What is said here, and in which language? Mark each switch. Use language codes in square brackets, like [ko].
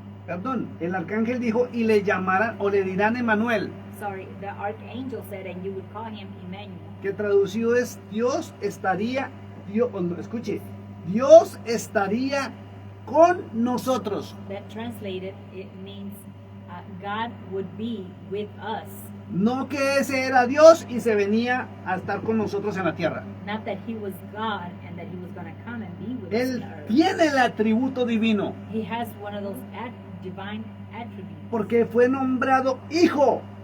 [es] Perdón, el arcángel dijo y le llamarán o le dirán Emanuel, [en] Sorry, the archangel said, and you would call him Emmanuel. [es] que traducido es Dios estaría, escuche, Dios estaría con nosotros. [en] That translated, it means God would be with us. [es] No que ese era Dios y se venía a estar con nosotros en la tierra. [en] Not that He was God and that He was going to come and be with us [es] Él [en] on earth. [es] tiene el atributo divino [en] He has one of those divine attributes [es] porque fue nombrado hijo